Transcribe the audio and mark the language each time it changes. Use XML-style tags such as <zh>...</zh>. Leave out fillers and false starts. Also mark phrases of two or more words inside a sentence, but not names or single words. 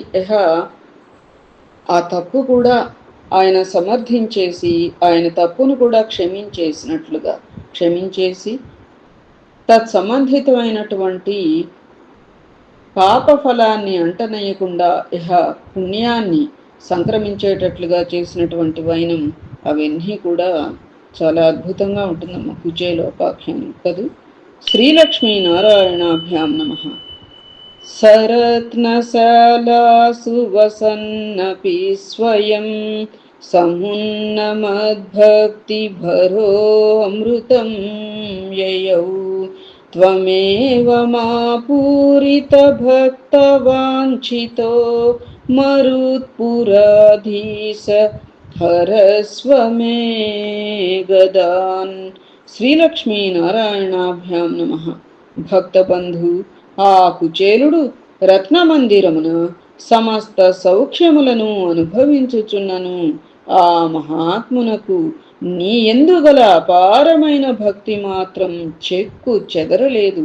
<te>ఆ తప్పు కూడా ఆయన సమర్థించేసి ఆయన తప్పును కూడా క్షమించేసి తత్సంబంధితమైనటువంటి పాప ఫలాన్ని అంటనయ్యకుండా పుణ్యాన్ని సంక్రమించేటట్లుగా చేసినటువంటి వైనం అవన్నీ కూడా చాలా అద్భుతంగా ఉంటుందమ్మా కుచేలోపాఖ్యానం కదూ.</te> <sa>శ్రీలక్ష్మీ నారాయణాభ్యాం నమ. सरत्नशालासु वसन्नपि स्वयं समुन्नमद्भक्तिभरोऽमृतं ययौ त्वमेव मा पूरितभक्तवाञ्छितो मरुत्पुराधीश हरस्व मे गदान्. శ్రీలక్ష్మీనారాయణాభ్యాం నమ.</sa> <te>భక్తబంధు, ఆ కుచేలుడు రత్నమందిరమున సమస్త సౌఖ్యములను అనుభవించుచున్నను ఆ మహాత్మునకు నీ ఎందుగల అపారమైన భక్తి మాత్రం చెక్కు చెదరలేదు.</te>